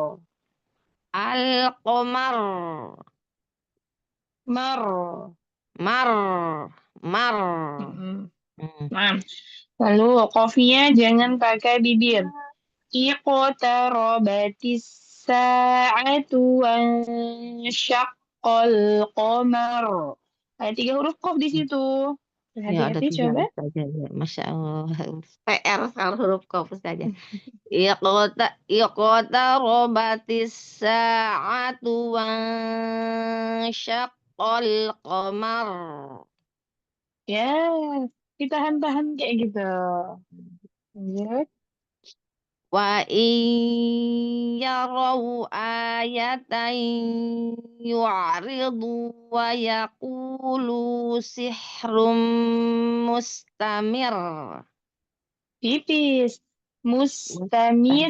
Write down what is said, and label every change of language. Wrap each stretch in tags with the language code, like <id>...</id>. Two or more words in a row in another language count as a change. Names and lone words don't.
<ar>Al-qamar. Mar. Mar. Mar.</ar> <id>Nah, lalu qafnya jangan pakai bibir.</id> <ar>Iqtarabatis sa'atu wansyaqqal qamar.</ar> <id>Ada 3 huruf qaf di situ. Ya, ada Hati-hati 3 coba. saja ya.</id> <ar>Masya Allah.</ar> <id>PR kalau huruf qaf saja.</id> <ar>Iqtarabatis sa'atu wansyaqqal qamar.</ar> <id>Ya, ditahan-tahan kayak gitu. Lanjut.</id> <ar>Wa in yarau ayatan yu'ridu wa yaqulu sihrum mustamir.</ar> <id>Tipis. Mustamir.</id>